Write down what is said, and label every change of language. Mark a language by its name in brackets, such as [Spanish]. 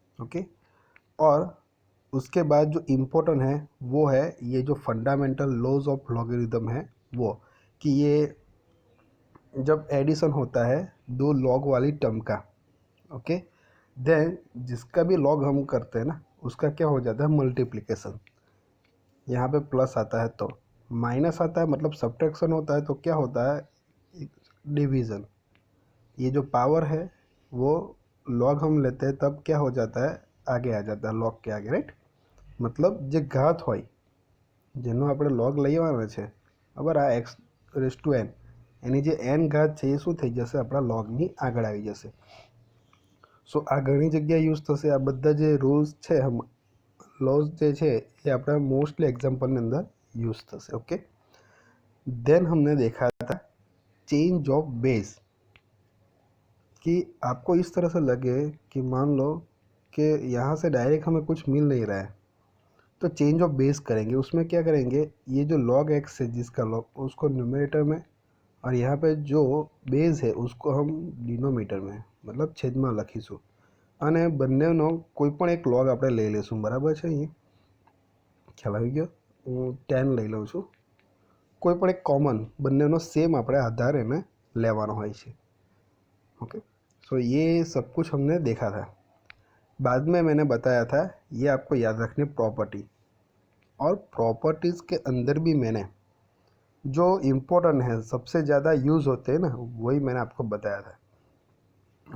[Hindi] Okay, और उसके बाद जो इम्पोर्टेंट है वो है ये जो फंडामेंटल लॉज ऑफ लॉगरिदम है वो, कि ये जब एडिशन होता है दो लॉग वाली टर्म का, ओके, देन जिसका भी लॉग हम करते हैं ना उसका क्या हो जाता है मल्टीप्लिकेशन। यहाँ पे प्लस आता है तो माइनस आता है, मतलब सब्ट्रैक्शन होता है तो क्या होता है डिवीज़न। ये जो पावर है वो लॉग हम लेते हैं तब क्या हो जाता है आगे आ जाता है लॉग के आगे, राइट। [Gujarati] मतलब जे घात होय जेनो આપણે log લેવાનો છે, બરાબર, આ x રેઝ ટુ n એની જે n ઘાત છે એ શું થઈ જશે આપણા logની આગળ આવી જશે। સો આ ઘણી જગ્યાએ યુઝ થશે, આ બધા જે રૂલ્સ છે લॉज જે છે એ આપણા મોસ્ટલી એક્ઝામ્પલની અંદર યુઝ થશે। [Hindi] ઓકે, देन हमने देखा था चेंज ऑफ बेस, कि आपको इस तरह से लगे कि मान लो कि यहाँ से डायरेक्ट हमें कुछ मिल नहीं रहा है तो चेंज ऑफ बेस करेंगे। उसमें क्या करेंगे, ये जो log x है जिसका log उसको न्यूमरेटर में और यहाँ पे जो बेस है उसको हम डिनोमीटर में मतलब छेद में [Gujarati] लखीशू અને બંનેનો કોઈ પણ એક log આપણે લઈ લઈશું, બરાબર છે। અહીં ખ્યાલ આવી ગયો, હું 10 લઈ લઉં છું, કોઈ પણ એક કોમન બંનેનો સેમ આપણે આધાર એને લેવાનો હોય છે। [Hindi] ओके, सो ये सब कुछ हमने देखा था। बाद में मैंने बताया था ये आपको याद रखनी प्रॉपर्टी, और प्रॉपर्टीज़ के अंदर भी मैंने जो इम्पोर्टेंट है सबसे ज़्यादा यूज़ होते हैं ना वही मैंने आपको बताया था।